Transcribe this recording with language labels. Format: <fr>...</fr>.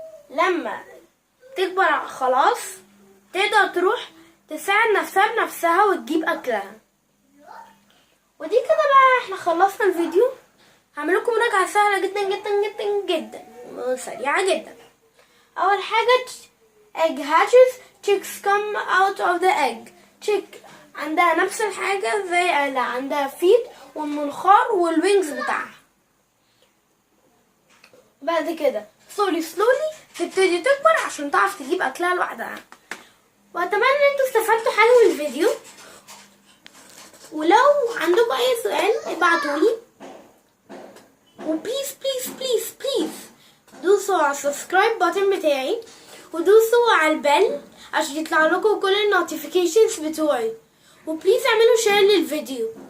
<ar>لما تكبر خلاص تقدر تروح تساعد نفسها بنفسها وتجيب أكلها. ودي كده بقى احنا خلصنا الفيديو. هعملكم مراجعة سهلة جدا جدا جدا جدا وسريعة جدا. أول حاجة</ar> <en>egg hatches. chicks come out of the egg.</en> <ar>chick عندها نفس الحاجة زي اللي عندها feet والمنخار والوينجز بتاعها. بعد كده slowly تبتدي تكبر عشان تعرف تجيب أكلها لوحدها. وأتمنى إن انتوا استفدتوا حاجة من الفيديو، ولو عندكم أي سؤال ابعتولي، وبليز بليز بليز بليز دوسوا على السبسكرايب باتن بتاعي ودوسوا على البل عشان يطلع لكم كل النوتيفيكيشنز بتوعي، وبليز اعملوا شير للفيديو.</ar>